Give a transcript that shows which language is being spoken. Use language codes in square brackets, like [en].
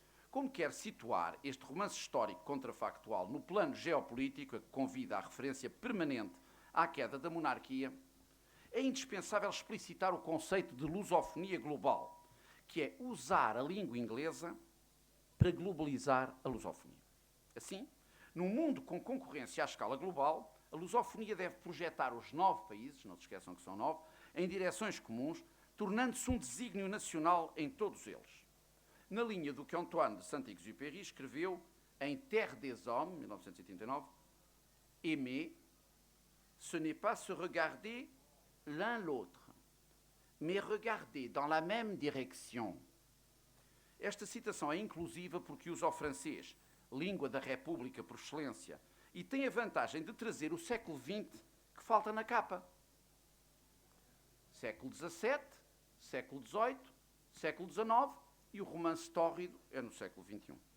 [pt] Como quer situar este romance histórico contrafactual no plano geopolítico, que convida à referência permanente à queda da monarquia, é indispensável explicitar o conceito de lusofonia global, que é usar a língua inglesa para globalizar a lusofonia. Assim, num mundo com concorrência à escala global, a lusofonia deve projetar os 9 países, não se esqueçam que são 9, em direções comuns, tornando-se um desígnio nacional em todos eles. Na linha do que Antoine de Saint-Exupéry escreveu em Terre des Hommes, 1989, [fr] aimer, ce n'est pas se regarder l'un l'autre, mais regarder dans la même direction. [pt] Esta citação é inclusiva porque usa o francês, língua da República por excelência, e tem a vantagem de trazer o século XX que falta na capa. Século XVII, século XVIII, século XIX e o romance tórrido é no século XXI.